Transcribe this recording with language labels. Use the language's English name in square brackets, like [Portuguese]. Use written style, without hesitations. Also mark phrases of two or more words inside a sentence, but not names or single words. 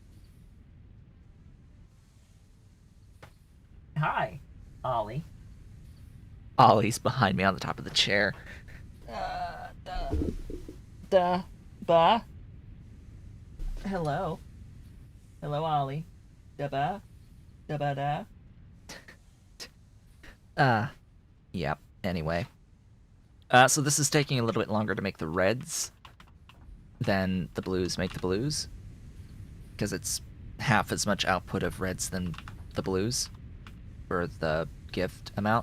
[English] Hi, Ollie. Ollie's behind me on the top of the chair. Ba. Hello. Hello, Ollie. Da-ba. Da-ba-da. Yep. Anyway. So this is taking a little bit longer to make the reds than the blues make the blues. Because it's half as much output of reds than the blues for the gift amount.